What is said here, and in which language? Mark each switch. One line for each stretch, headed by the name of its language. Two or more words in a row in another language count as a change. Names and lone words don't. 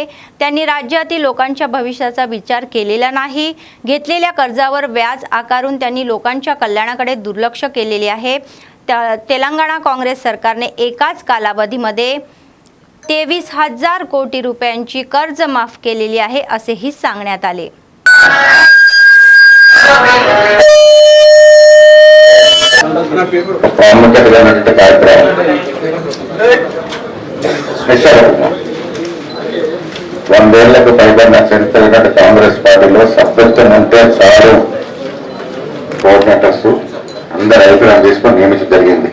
Marathi: त्यांनी राज्यातील लोकांच्या भविष्याचा विचार केलेला नाही। घेतलेल्या कर्जावर व्याज आकारून त्यांनी लोकांच्या कल्याणाकडे दुर्लक्ष केलेले आहे। तेलंगणा काँग्रेस सरकारने एकाच कालावधीमध्ये 23,000 कोटी रुपयांची कर्ज माफ केलेली आहे असेही सांगण्यात आले।
Telugu: ప్రాముఖ్యత కార్యక్రమం 100 ఏళ్లకు పైబడిన చరిత్ర కాంగ్రెస్ పార్టీలో సభ్యత్వం ఉంటే చాలు కోఆర్డినేటర్స్ అందరు అభిప్రాయం తీసుకొని నియమించడం జరిగింది।